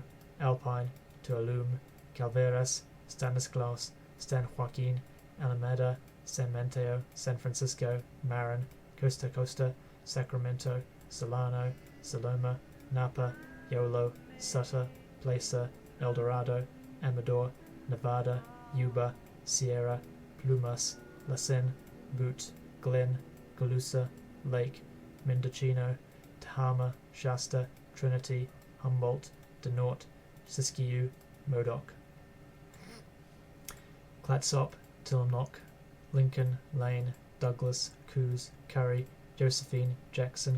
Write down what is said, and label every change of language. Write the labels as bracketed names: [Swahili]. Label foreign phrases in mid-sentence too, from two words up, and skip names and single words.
[English] Alpine, Tuolumne, Calveras, Stanislaus, San Joaquin, Alameda, San Mateo, San Francisco, Marin, Costa Costa, Sacramento, Solano, Saloma, Napa, Yolo, Sutter, Placer, El Dorado, Amador, Nevada, Yuba, Sierra, Plumas, La Cine, Butte, Glen, Colusa, Lake, Mendocino, Tehama, Shasta, Trinity, Humboldt, Denort, Siskiyou, Modoc. Clatsop, Tillamook, Lincoln, Lane, Douglas, Coos, Curry, Josephine, Jackson,